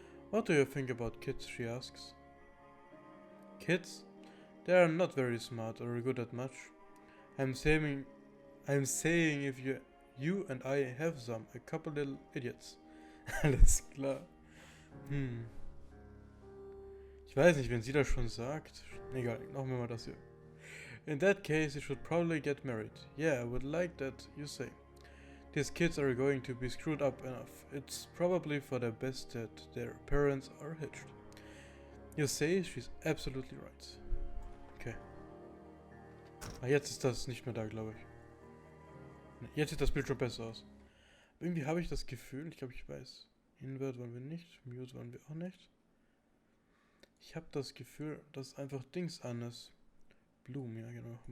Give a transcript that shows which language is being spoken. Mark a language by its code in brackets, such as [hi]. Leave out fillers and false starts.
[en] What do you think about kids? She asks. Kids? They are not very smart or good at much. I'm saying if you and I have some, a couple little idiots. [de] Alles klar. Ich weiß nicht, wenn sie das schon sagt. Egal, machen wir mal das hier. [en] In that case, you should probably get married. Yeah, I would like that, you say. These kids are going to be screwed up enough. It's probably for the best that their parents are hitched. You say she's absolutely right. [de] Okay. Jetzt ist das nicht mehr da, glaube ich. Jetzt sieht das Bild schon besser aus. Irgendwie habe ich das Gefühl, ich glaube, ich weiß. Invert wollen wir nicht, Mute wollen wir auch nicht. Ich habe das Gefühl, dass einfach Dings an ist. Bloom, ja genau.